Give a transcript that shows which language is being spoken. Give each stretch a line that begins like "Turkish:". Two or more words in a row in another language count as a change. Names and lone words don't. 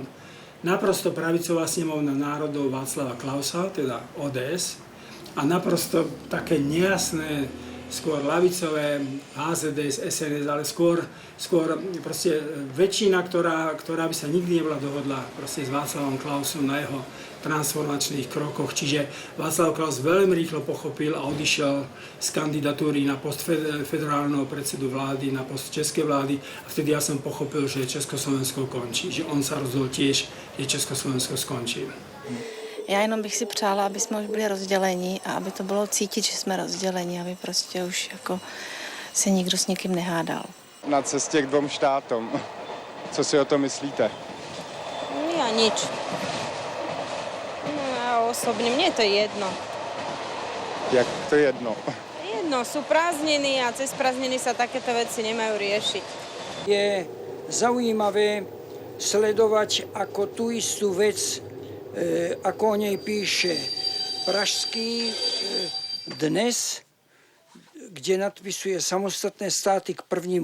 Slovak: Naprosto pravicová snemovna národov Václava Klausa, teda ODS, a naprosto také nejasné, skôr ľavicové HZDS, SNS, ale skôr proste väčšina, ktorá by sa nikdy nebola dohodla proste s Václavom Klausom na jeho transformačných krokoch. Čiže Václav Klaus veľmi rýchlo pochopil a odišiel z kandidatúry na post federálneho predsedu vlády, na post českej vlády. A vtedy ja som pochopil, že Československo končí. Že on sa rozhodol tiež, že Československo skončí.
Czech: Já jenom bych si přála, aby jsme už byli rozdělení a aby to bylo cítit, že jsme rozdělení, aby prostě už jako se nikdo s nikým nehádal. Na cestě k 2 štátům. Co si o tom myslíte?
Slovak: Ja nič. No, ja osobne, mne to je jedno.
Czech: Jak to je jedno?
Slovak: Jedno, sú prázdniny a cez prázdniny sa takéto veci nemajú riešiť. Je zaujímavé sledovať, ako tú istú vec, ako o nej píše Pražský dnes, kde nadpisuje samostatné státy k 1.